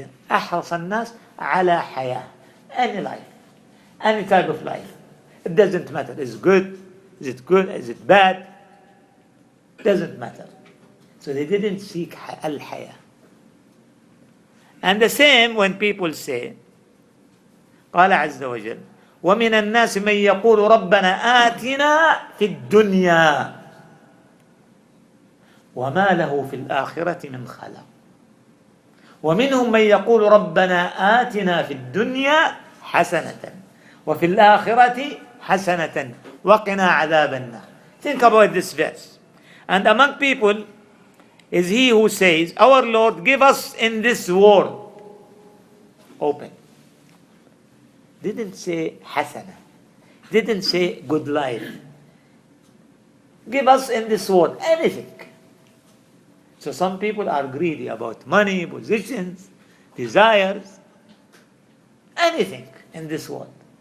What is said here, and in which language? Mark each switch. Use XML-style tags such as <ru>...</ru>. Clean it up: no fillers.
<ar>أحرص الناس على حياة.</ar> <en>Any life. Any type of life. It doesn't matter. Is it good? Is it good? Is it bad? Doesn't matter. So they didn't seek al-haya. And the same when people say,</en> <ar>قال عز وجل: ومن الناس من يقول ربنا آتنا في الدنيا وما له في الآخرة من خلاق ومنهم من يقول ربنا آتنا في الدنيا حسنة وفي الآخرة حسنة وقنا عذاب النار.</ar> <en>Think about this verse. And among people is he who says, our Lord, give us in this world. Open. Didn't say hasana. Didn't say good life. Give us in this world anything. So some people are greedy about money, positions, desires, anything in this world.</en>